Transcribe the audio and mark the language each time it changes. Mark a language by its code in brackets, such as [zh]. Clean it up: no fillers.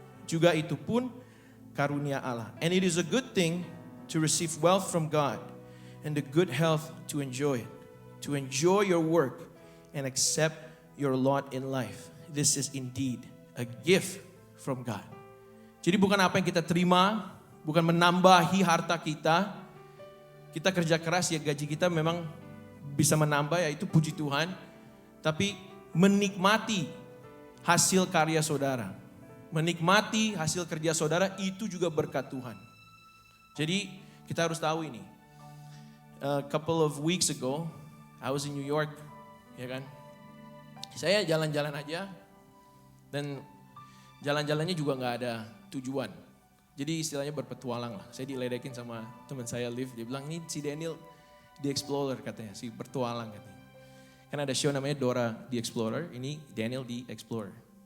[id] Juga itu pun karunia Allah. [en] And it is a good thing to receive wealth from God and the good health to enjoy it, to enjoy your work and accept your lot in life. This is indeed a gift from God. [id] Jadi bukan apa yang kita terima, bukan menambahi harta kita. Kita kerja keras ya gaji kita memang bisa menambah ya itu puji Tuhan. Tapi menikmati hasil karya saudara, menikmati hasil kerja saudara itu juga berkat Tuhan. Jadi kita harus tahu ini. [en] A couple of weeks ago, I was in New York, [id] ya kan. Saya jalan-jalan aja, dan jalan-jalannya juga nggak ada tujuan. Jadi istilahnya berpetualang lah. Saya diledekin sama teman saya Liv, dia bilang ini si Daniel the Explorer katanya, si bertualang katanya. Kan ada show namanya Dora the Explorer, ini Daniel the Explorer.